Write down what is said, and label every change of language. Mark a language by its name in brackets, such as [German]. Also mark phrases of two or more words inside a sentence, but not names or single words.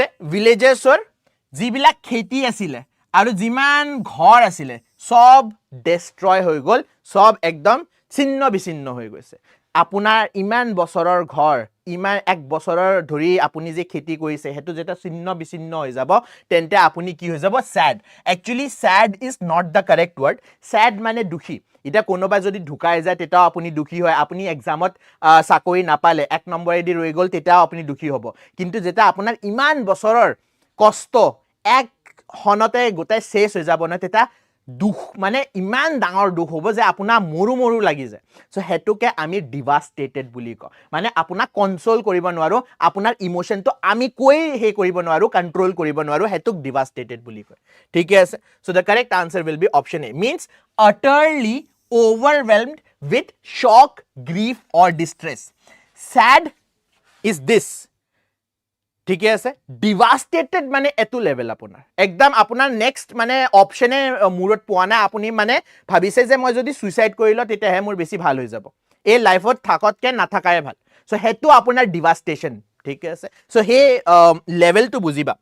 [Assamese] ভিলেজেছৰ যিবিলাক খেতি আছিলে আৰু যিমান ঘৰ আছিলে সব ডেষ্ট্ৰয় হৈ গল, সব একদম ছিন্ন বিছিন্ন হৈ গৈছে। আপোনাৰ ইমান বছৰৰ ঘৰ, ইমান এক বছৰৰ ধৰি আপুনি যে খেতি কৰিছে হেতু যেটা ছিন্ন বিছিন্ন হৈ যাব তেন্তে আপুনি কি হৈ যাব? স্যাড। [English] Actually sad is not the correct word. [Assamese] স্যাড মানে দুখী। এটা কোনোবা যদি ঢুকাই যায় তেটাও আপুনি দুখী হয়, আপুনি এক্সামত চাকৰি নাপালে 1 নম্বৰেদি ৰৈ গল তেটাও আপুনি দুখী হ'ব। কিন্তু যেটা আপোনাৰ ইমান বছৰৰ কষ্ট এক হনতে গোটাই শেষ হৈ যাব না তেটা দুখ মানে ইমান ডাঙৰ দুখ হ'ব যে আপোনাৰ মৰু মৰু লাগি যায়। সো হেতুকে আমি ডিভাস্টেটেড বুলি কওঁ, মানে আপোনাক কনসোল কৰিব নোৱাৰো, আপোনাৰ ইমোশনটো আমি কৈ হে কৰিব নোৱাৰো, কন্ট্ৰোল কৰিব নোৱাৰো, হেতুক ডিভাস্টেটেড বুলি কয়। ঠিক আছে, [English] So the correct answer will be option A, means utterly overwhelmed with shock, grief or distress. Sad is this, [Assamese] ঠিক আছে? ডিভাস্টেটেড মানে এটো লেভেল আপোনাৰ একদম আপোনাৰ নেক্সট মানে অপশনে মূৰত পোৱা নাই, আপুনি মানে ভাবিছে যে মই যদি সুইসাইড কৰিলো তেতিয়াহে মোৰ বেছি ভাল হৈ যাব, এই লাইফত থাকতকে নাথাকাই ভাল। সো হেতু আপোনাৰ ডিভাস্টেশন। ঠিক আছে, সো হে লেভেলটো বুজিবা।